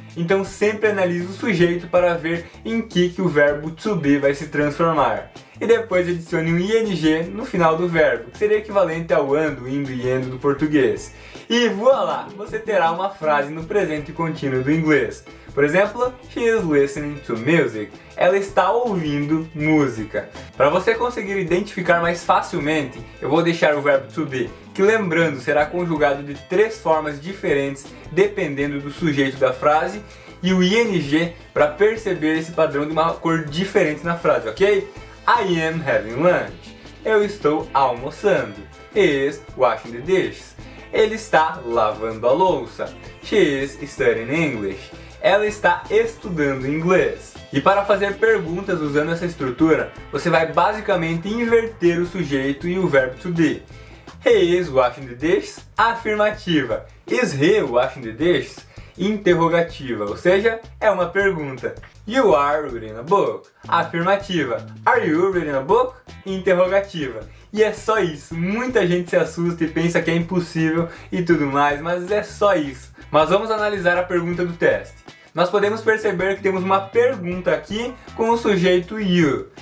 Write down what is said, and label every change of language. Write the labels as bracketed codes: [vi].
[pt] Então sempre analise o sujeito para ver em que o verbo to be vai se transformar. E depois adicione um ing no final do verbo, que seria equivalente ao ando, indo e endo do português. E voilá, você terá uma frase no presente contínuo do inglês. Por exemplo, [en] she is listening to music. [pt] Ela está ouvindo música. Para você conseguir identificar mais facilmente, eu vou deixar o verbo to be, que lembrando será conjugado de 3 formas diferentes dependendo do sujeito da frase, e o ing para perceber esse padrão de uma cor diferente na frase, ok? [en] I am having lunch. [pt] Eu estou almoçando. [en] He is washing the dishes. [pt] Ele está lavando a louça. [en] She is studying English. [pt] Ela está estudando inglês. E para fazer perguntas usando essa estrutura, você vai basicamente inverter o sujeito e o verbo to be. [en] He is washing the dishes? Afirmativa. Is he washing the dishes? [pt] interrogativa, ou seja, é uma pergunta. [en] You are reading a book. Afirmativa. Are you reading a book? Interrogativa. [pt] E é só isso. Muita gente se assusta e pensa que é impossível e tudo mais, mas é só isso. Mas vamos analisar a pergunta do teste. Nós podemos perceber que temos uma pergunta aqui com o sujeito you.